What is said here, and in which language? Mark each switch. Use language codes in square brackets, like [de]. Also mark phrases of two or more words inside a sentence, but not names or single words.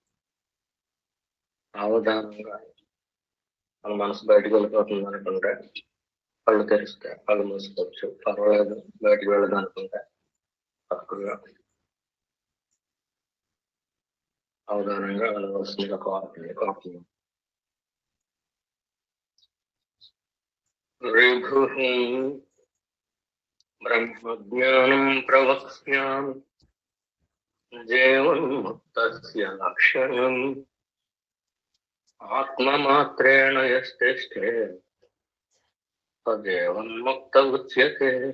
[te] చక్కగా అవధానంగా మన మనసు బయటకు వెళ్ళిపోతుంది అనుకుంటే కళ్ళు తెరిస్తే కళ్ళు మూసుకోవచ్చు, పర్వాలేదు బయటకు వెళ్ళదు అనుకుంటే తక్కువగా అవధానంగా వెళ్ళవలసిందిగా కోరుతుంది. [sa] ऋभुः ब्रह्मज्ञानं प्रवक्ष्यामि जीवन्मुक्तस्य लक्षणम् आत्ममात्रेण यस्तिष्ठे तदेवन्मुक्त उच्यते।